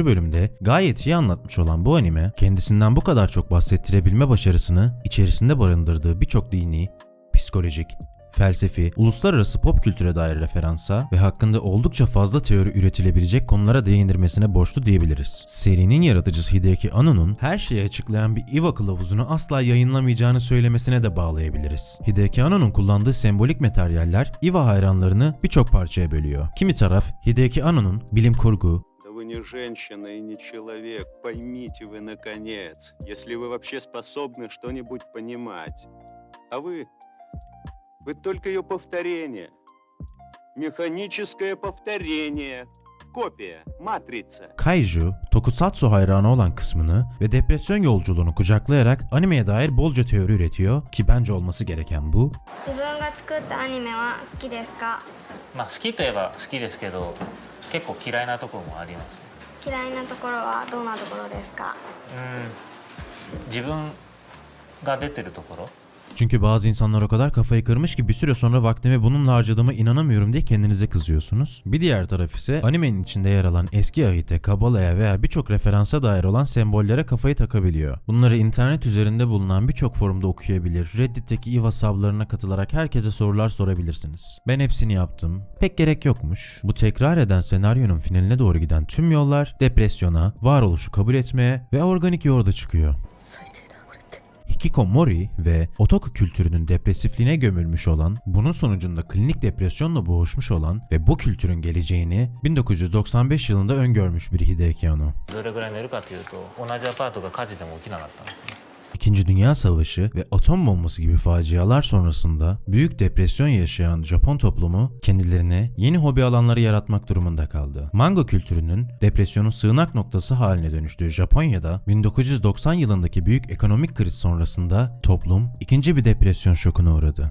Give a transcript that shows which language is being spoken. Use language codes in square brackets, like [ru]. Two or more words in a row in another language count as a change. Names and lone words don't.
[tr] bölümde gayet iyi anlatmış olan bu anime, kendisinden bu kadar çok bahsettirebilme başarısını içerisinde barındırdığı birçok dini, psikolojik, felsefi, uluslararası pop kültüre dair referansa ve hakkında oldukça fazla teori üretilebilecek konulara değindirmesine borçlu diyebiliriz. Serinin yaratıcısı Hideaki Anno'nun her şeyi açıklayan bir Iwa kılavuzunu asla yayınlamayacağını söylemesine de bağlayabiliriz. Hideaki Anno'nun kullandığı sembolik materyaller Iwa hayranlarını birçok parçaya bölüyor. Kimi taraf Hideaki Anno'nun bilim kurgu, [ru] Вы не женщина и не человек, поймите вы наконец, если вы вообще способны что-нибудь понимать. А вы только ее повторение. Механическое повторение. Копия, матрица. [tr] kaiju, tokusatsu hayranı olan kısmını ve depresyon yolculuğunu kucaklayarak animeye dair bolca teori üretiyor ki bence olması gereken bu. [ja] 自分が作ったアニメは好きですか？好きといえば好きですけど結構嫌いなところもあります。嫌いなところはどんなところですか？自分が出てるところ。 [tr] Çünkü bazı insanlar o kadar kafayı kırmış ki bir süre sonra vaktimi bununla harcadığıma inanamıyorum diye kendinize kızıyorsunuz. Bir diğer taraf ise animenin içinde yer alan eski ahite, kabalaya veya birçok referansa dair olan sembollere kafayı takabiliyor. Bunları internet üzerinde bulunan birçok forumda okuyabilir, Reddit'teki Iwa sublarına katılarak herkese sorular sorabilirsiniz. Ben hepsini yaptım. Pek gerek yokmuş. Bu tekrar eden senaryonun finaline doğru giden tüm yollar depresyona, varoluşu kabul etmeye ve organik yoğurda çıkıyor. Hikikomori ve otaku kültürünün depresifliğine gömülmüş olan, bunun sonucunda klinik depresyonla boğuşmuş olan ve bu kültürün geleceğini 1995 yılında öngörmüş bir Hideaki Anno. [ja] どれぐらい寝るかというと同じアパートが火事でも起きなかったんですね。 [tr] İkinci Dünya Savaşı ve atom bombası gibi facialar sonrasında büyük depresyon yaşayan Japon toplumu kendilerine yeni hobi alanları yaratmak durumunda kaldı. Manga kültürünün depresyonun sığınak noktası haline dönüştüğü Japonya'da 1990 yılındaki büyük ekonomik kriz sonrasında toplum ikinci bir depresyon şokuna uğradı.